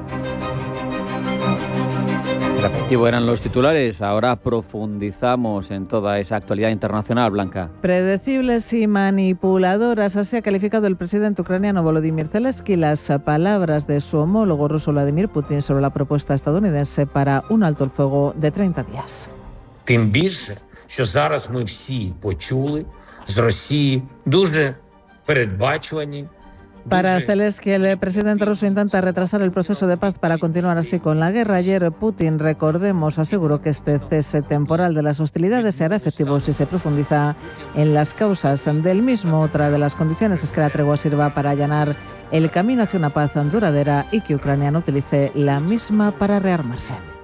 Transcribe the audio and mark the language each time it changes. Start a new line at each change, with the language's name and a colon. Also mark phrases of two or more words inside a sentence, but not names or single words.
Spanish: El aperitivo eran los titulares, ahora profundizamos en toda esa actualidad internacional, Blanca. Predecibles y manipuladoras, así ha calificado el presidente ucraniano Volodymyr Zelensky las palabras de su homólogo ruso Vladimir Putin sobre la propuesta estadounidense para un alto el fuego de 30 días.
Ukrainian: Тим більше, що зараз ми всі почули з Росії дуже передбачувані.
Spanish: Para Zelensky, el presidente ruso intenta retrasar el proceso de paz para continuar así con la guerra. Ayer Putin, recordemos, aseguró que este cese temporal de las hostilidades se hará efectivo si se profundiza en las causas del mismo. Otra de las condiciones es que la tregua sirva para allanar el camino hacia una paz duradera y que Ucrania no utilice la misma para rearmarse.